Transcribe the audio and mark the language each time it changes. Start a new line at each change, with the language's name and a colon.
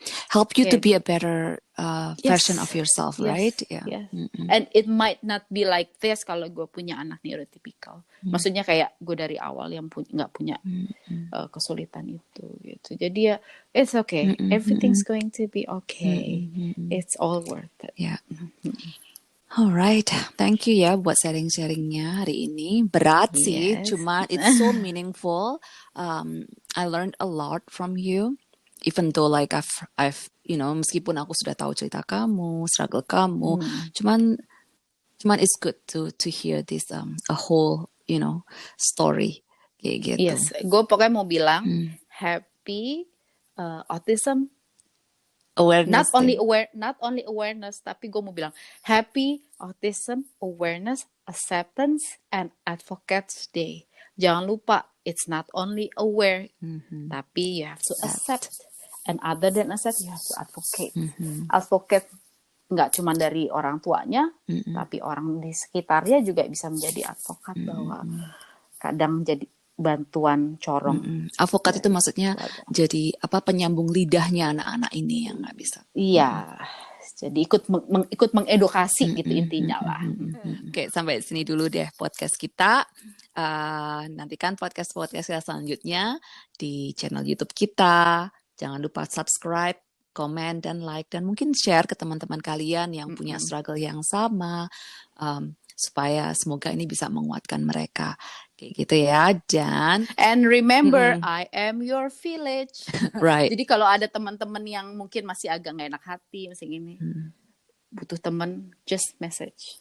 English: help you to be a better version of yourself, right? Yes. And it might not be like this
Indonesian: kalau gue punya anak
English: neurotypical.
Indonesian: Maksudnya kayak gue dari awal yang nggak punya kesulitan itu gitu. Jadi ya
English: it's okay, everything's going to be okay. It's all worth it. Yeah. Alright, thank you
Indonesian: ya buat sharing-sharingnya hari ini. Berat sih, cuma
English: it's so meaningful. I learned a lot from you. even though like I've
Indonesian: meskipun aku sudah tahu cerita kamu, struggle kamu, cuman
English: it's good to hear this a whole story
Indonesian: kayak gitu. Yes, gue pokoknya mau bilang
English: happy autism Awareness not only awareness,
Indonesian: tapi gue mau bilang
English: happy autism awareness, acceptance and advocates day.
Indonesian: Jangan lupa,
English: it's not only aware,
Indonesian: tapi
English: you have to accept, and other than accept, you have to advocate.
Indonesian: Advocate nggak cuma dari orang tuanya, tapi orang di sekitarnya juga bisa menjadi advokat bahwa kadang jadi bantuan corong. Advokat itu maksudnya jadi penyambung lidahnya anak-anak ini yang nggak bisa. Iya, jadi ikut mengedukasi gitu intinya lah. Oke, sampai sini dulu deh podcast kita. Nantikan podcast kita selanjutnya di channel YouTube kita. Jangan lupa subscribe, komen, dan like, dan mungkin share ke teman-teman kalian yang punya struggle yang sama, supaya semoga ini bisa menguatkan mereka. Kayak gitu ya, dan
English: and remember, I am your village. Right.
Indonesian: Jadi kalau ada teman-teman yang mungkin masih agak nggak enak hati, masih gini, butuh teman,
English: just message.